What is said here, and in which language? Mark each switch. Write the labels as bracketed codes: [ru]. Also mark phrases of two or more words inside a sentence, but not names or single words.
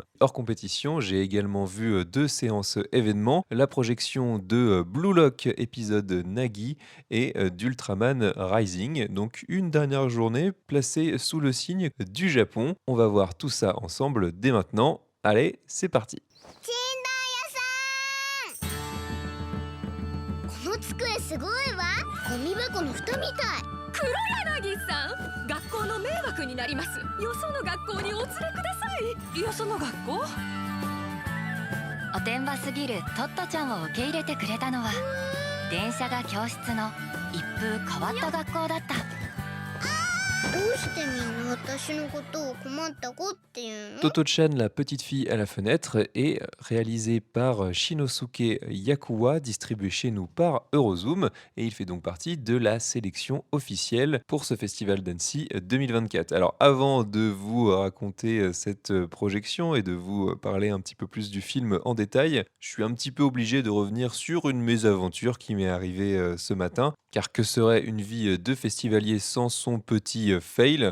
[fr] Hors compétition, j'ai également vu 2 séances événements, la projection de Blue Lock, épisode Nagi, et d'Ultraman Rising. Donc une dernière journée placée sous le signe du Japon. On va voir tout ça ensemble dès maintenant. Allez, c'est parti! [ja] この机すごいわ。ゴミ箱の蓋みたい。黒柳さん、学校の迷惑になります。よその学校にお連れください。よその学校？おてんばすぎるトットちゃんを受け入れてくれたのは電車が教室の一風変わった学校だった。どうしてみんな私のことを困った子っていうの？ [fr] Toto-chan, la petite fille à la fenêtre, est réalisé par Shinosuke Yakuwa, distribué chez nous par Eurozoom, et il fait donc partie de la sélection officielle pour ce festival d'Annecy 2024. Alors avant de vous raconter cette projection et de vous parler un petit peu plus du film en détail, je suis un petit peu obligé de revenir sur une mésaventure qui m'est arrivée ce matin, car que serait une vie de festivalier sans son petit fail?